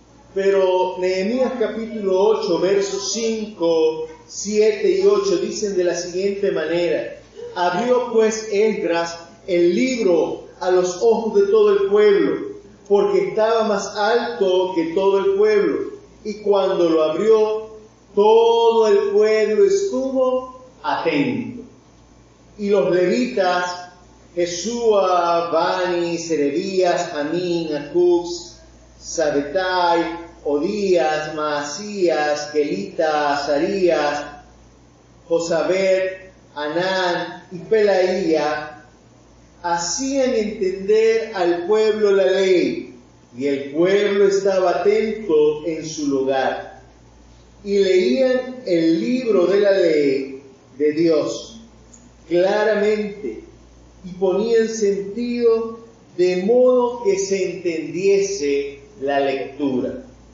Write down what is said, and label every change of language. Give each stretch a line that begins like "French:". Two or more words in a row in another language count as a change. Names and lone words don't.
Spanish: Pero Nehemías capítulo 8, versos 5, 7 y 8 dicen de la siguiente manera: abrió pues Esdras el libro a los ojos de todo el pueblo, porque estaba más alto que todo el pueblo, y cuando lo abrió, todo el pueblo estuvo atento. Y los levitas, Jesúa, Bani, Serebías, Amín, Acub, Sabetai, Odías, Maasías, Kelita, Azarías, Josabed, Anán y Pelaía, hacían entender al pueblo la ley, y el pueblo estaba atento en su lugar, y leían el libro de la ley de Dios claramente, y ponían sentido de modo que se entendiese la lectura.